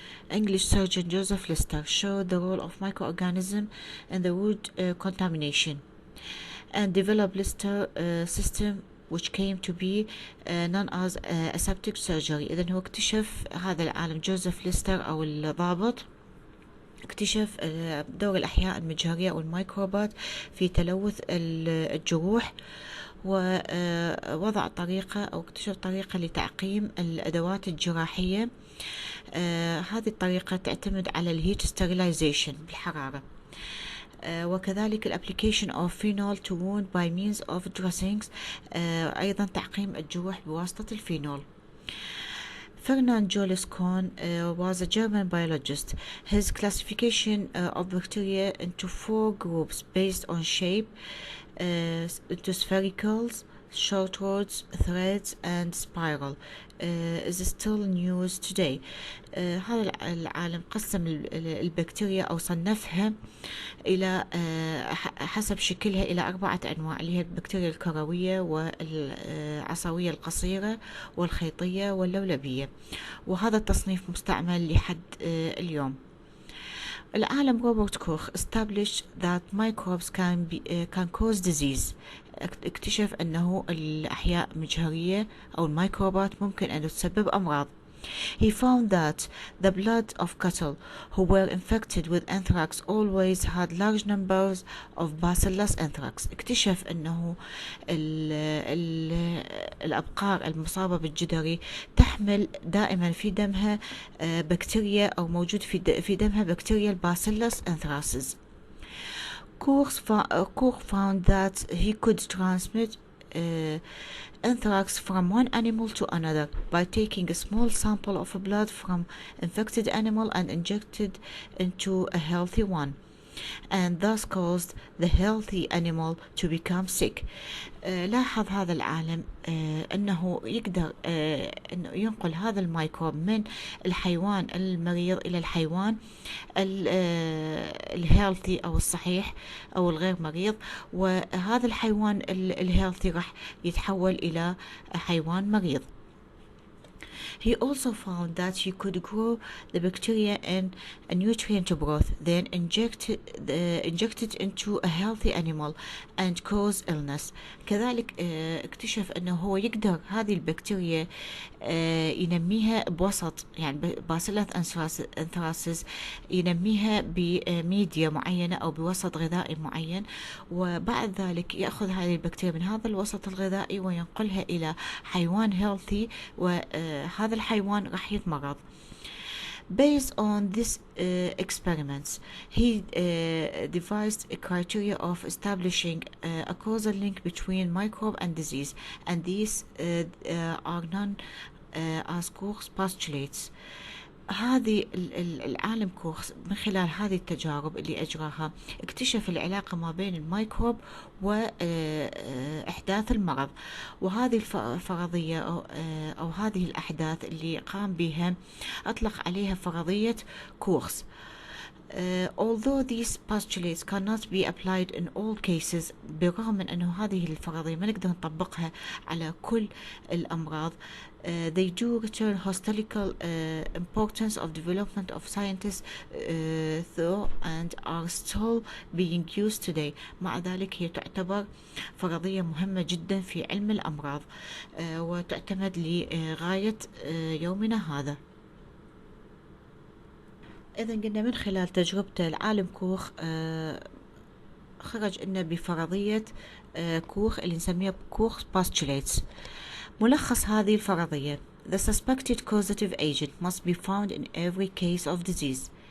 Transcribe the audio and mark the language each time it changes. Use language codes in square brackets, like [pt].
[en] English surgeon Joseph Lister showed the role of microorganism in the wood contamination and developed Lister system which came to be known as aseptic surgery. [ar] إذن هو اكتشف هذا العالم جوزيف ليستر أو الضابط، اكتشف دور الأحياء المجهرية أو الميكروبات في تلوث الجروح، ووضع طريقة أو اكتشف طريقة لتعقيم الأدوات الجراحية. هذه الطريقة تعتمد على الهيت ستيرلايزيشن بالحرارة، وكذلك الابليكيشن [en] of phenol to wound by means of dressings، [ar] أيضا تعقيم الجروح بواسطة الفينول. [en] Ferdinand Julius Kohn was a German biologist. His classification of bacteria into 4 groups based on shape, into sphericals, short rods, threads and spiral is still in use today. [ar] هذا العالم قسم البكتيريا أو صنفها إلى حسب شكلها إلى 4 أنواع، اللي هي البكتيريا الكروية والعصوية القصيرة والخيطية واللولبية، وهذا التصنيف مستعمل لحد اليوم. [en] العالم Robert Koch established that microbes can cause disease. [ar] اكتشف أنه الأحياء المجهرية أو الميكروبات ممكن أن تسبب أمراض. [en] He found that the blood of cattle who were infected with anthrax always had large numbers of bacillus anthrax. [ar] اكتشف أنه الأبقار المصابة بالجدري تحمل دائما في دمها بكتيريا أو موجود في دمها بكتيريا الباسيلس anthracis. [en] Koch found that he could transmit anthrax from one animal to another by taking a small sample of blood from infected animal and injected into a healthy one, and thus caused the healthy animal to become sick. [ar] لاحظ هذا العالم أنه يقدر أنه ينقل هذا الميكروب من الحيوان المريض إلى الحيوان الهيلثي أو الصحيح أو الغير مريض، وهذا الحيوان الهيلثي راح يتحول إلى حيوان مريض. [en] He also found that he could grow the bacteria in a nutrient broth, then inject it into a healthy animal and cause illness. [ar] كذلك اكتشف أنه هو يقدر هذه البكتيريا ينميها بوسط، يعني باسيلس أنثراسيس ينميها بميديا معينة أو بوسط غذائي معين، وبعد ذلك يأخذ هذه البكتيريا من هذا الوسط الغذائي وينقلها إلى حيوان healthy، وهذا الحيوان راح يتمرض. [en] Based on these experiments, he devised a criteria of establishing a causal link between microbe and disease, and these are known as Koch's postulates. [ar] هذه العالم كوخ من خلال هذه التجارب اللي أجراها اكتشف العلاقة ما بين الميكروب وإحداث المرض، وهذه الفرضية أو هذه الأحداث اللي قام بها أطلق عليها فرضية كوخس. [en] Although these postulates cannot be applied in all cases، [ar] بالرغم من أنه هذه الفرضية ما نقدر نطبقها على كل الأمراض، [en] they do return historical importance of development of scientists though and are still being used today. [ar] مع ذلك هي تعتبر فرضية مهمة جدا في علم الأمراض وتعتمد لغاية يومنا هذا. إذا قلنا من خلال تجربته العالم كوخ خرج لنا بفرضية كوخ اللي نسميها كوخ postulates. ملخص هذه الفرضية: [en] The suspected causative agent must be found in every case of disease.